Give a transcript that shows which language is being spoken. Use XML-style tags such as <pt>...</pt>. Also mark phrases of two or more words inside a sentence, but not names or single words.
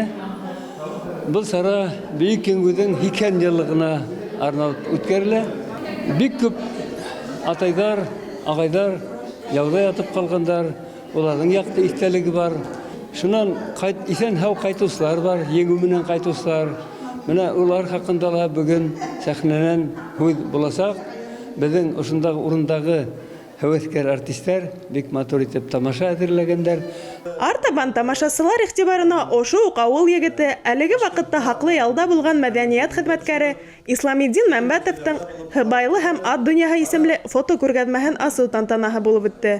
<ba>Был сара Бөйөк Еңгүҙең 2 йыллығына арналып үткәрелә. Бик күп атайҙар, ағайҙар, яуҙа ятып ҡалғандар, уларҙың яҡты иҫтәлеге бар.</ba> <tt>Шунан исән һау кайтучылар бар, еңү менән кайтучылар. Менә улар хакында да бүген сәхнәдән һүз булачак. Безнең ошындагы урындагы һәвәскәр артистлар бик матур итеп тамаша әзерләгәннәр. Артабан тамашасылар игътибарына ошо ук авыл егете, әлеге вакытта хаклы ялда булган мәдәният хезмәткәре Исламиддин Мәмбәтовтың «Һыбайлы һәм ат дөньяһы» исемле фотокүргәзмәһен асу тантанаһы булып үтте.</tt>